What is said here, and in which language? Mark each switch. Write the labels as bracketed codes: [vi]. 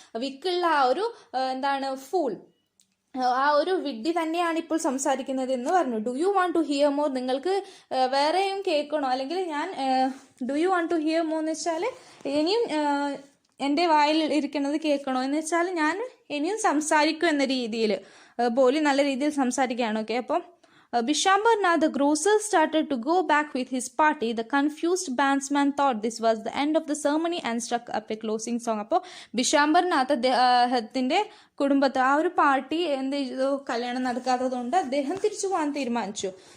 [ml] വിക്കുള്ള ആ ഒരു ഫൂൾ, ആ ഒരു വിഡ്ഢി തന്നെയാണ് ഇപ്പോൾ സംസാരിക്കുന്നത് എന്ന് പറഞ്ഞു. [en] Do you want to hear more? [ml] നിങ്ങൾക്ക് വേറെയും കേൾക്കണോ? അല്ലെങ്കിൽ ഞാൻ do you want to here more എന്ന് വെച്ചാൽ ഇനിയും എൻ്റെ വായിൽ ഇരിക്കുന്നത് കേൾക്കണോ എന്ന് വെച്ചാൽ ഞാൻ ഇനിയും സംസാരിക്കും എന്ന രീതിയിൽ ബോലി നല്ല രീതിയിൽ സംസാരിക്കുകയാണ്. [en] Okay, അപ്പം Bishambarnath, the grocer, started to go back with his party. The confused bandsman thought this was the end of the ceremony and struck up a closing song. [ml] അപ്പോൾ ബിഷാംബർനാഥ് അദ്ദേഹത്തിന്റെ കുടുംബത്തെ ആ ഒരു പാർട്ടി എന്ത് ചെയ്തു, കല്യാണം നടക്കാത്തതുകൊണ്ട് അദ്ദേഹം തിരിച്ചു പോകാൻ തീരുമാനിച്ചു.